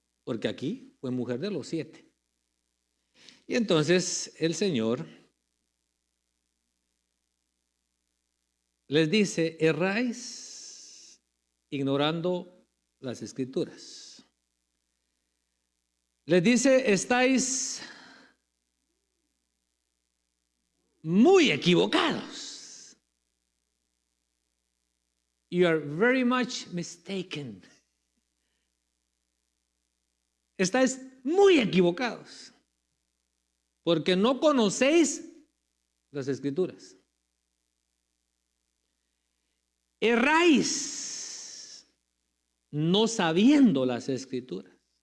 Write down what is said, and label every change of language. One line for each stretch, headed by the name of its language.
Spanish: Porque aquí fue mujer de los 7. Y entonces el Señor les dice, erráis ignorando las Escrituras. Les dice, estáis muy equivocados.
English: You are very much mistaken.
Spanish: Estáis muy equivocados, porque no conocéis las Escrituras. Erráis no sabiendo las Escrituras.